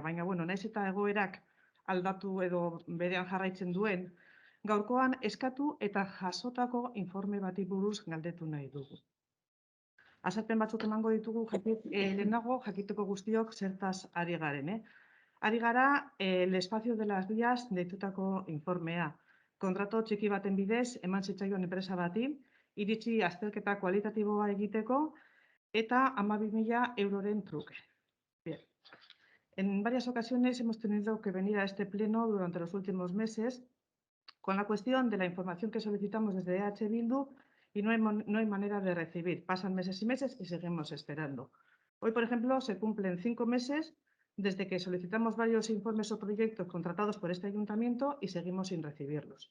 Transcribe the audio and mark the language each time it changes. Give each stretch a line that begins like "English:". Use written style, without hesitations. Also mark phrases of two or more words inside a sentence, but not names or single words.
Basque: Baina, naiz eta egoerak aldatu edo berean jarraitzen duen, gaurkoan eskatu eta jasotako informe bati buruz galdetu nahi dugu. Azalpen batzuk emango ditugu lehenago jakiteko guztiok zertaz ari garen, Ari gara, el espacio de las vías deitutako informea. Kontrato txiki baten bidez, eman zitzaion enpresa bati, iritsi azterketa kualitatiboa egiteko eta 12.000 euroren truke.
Spanish: Bien. En varias ocasiones hemos tenido que venir a este pleno durante los últimos meses con la cuestión de la información que solicitamos desde EH Bildu y no hay manera de recibir. Pasan meses y meses y seguimos esperando. Hoy, por ejemplo, se cumplen 5 meses desde que solicitamos varios informes o proyectos contratados por este ayuntamiento y seguimos sin recibirlos.